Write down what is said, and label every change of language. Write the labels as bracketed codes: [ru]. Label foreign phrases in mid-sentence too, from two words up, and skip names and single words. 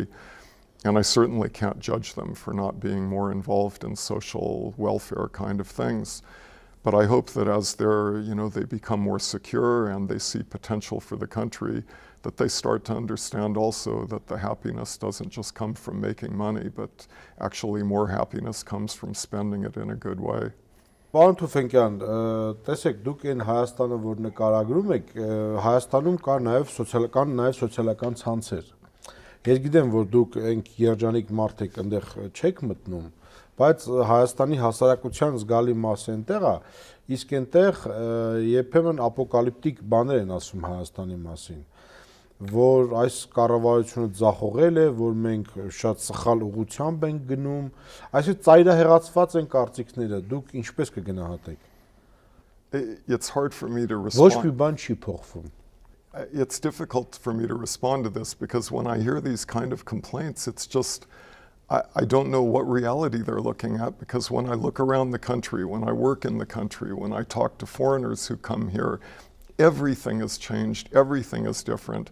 [en] And I certainly can't judge them for not being more involved in social welfare kind of things. But I hope that as they become more secure and they see potential for the country, that they start to understand also that the happiness doesn't just come from making money, but actually more happiness comes from spending it in a good way. [hy] Պարոն Թուֆենկյան, տեսեք, դուք այն Հայաստանը, որ նկարագրում եք, Հայաստանում կա նաև սոցիալական ցանցեր։ Ես գիտեմ, որ դուք այնք երջանիկ մարդ եք, այնտեղ չեք մտնում, բայց Հայաստանի հասարակության զգալի մասը այնտեղ է, իսկ այնտեղ երբեմն ապոկալիպտիկ բաներ են ասում Հայաստանի մասին, որ այս կառավարությունը ձախողել է, որ մենք շատ սխալ ուղղությամբ ենք գնում, այսինքն ծայրահեղացված են կարծիքները, դուք ինչպես կգնահատեք։ [en] It's hard for me to respond. [hy] Ոչ մի բան չի փոխվում։ [en] It's difficult for me to respond to this because when I hear these kind of complaints, it's just, I don't know what reality they're looking at, because when I look around the country, when I work in the country, when I talk to foreigners who come here, everything has changed, everything is different.